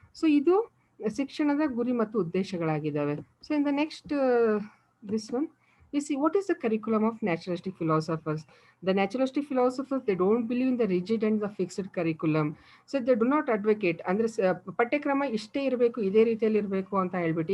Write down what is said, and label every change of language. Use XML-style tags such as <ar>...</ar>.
<kn>So ಇದು ಶಿಕ್ಷಣದ ಗುರಿ ಮತ್ತು ಉದ್ದೇಶಗಳಾಗಿದ್ದಾವೆ.</kn> <en>So in the next this one we see what is the curriculum of naturalistic philosophers. The naturalistic philosophers, they don't believe in the rigid and the fixed curriculum. So they do not advocate</en> <kn>ಅಂದರೆ ಪಠ್ಯಕ್ರಮ ಇಷ್ಟೇ ಇರಬೇಕು, ಇದೇ ರೀತಿಯಲ್ಲಿ ಇರಬೇಕು ಅಂತ ಹೇಳ್ಬಿಟ್ಟು.</kn>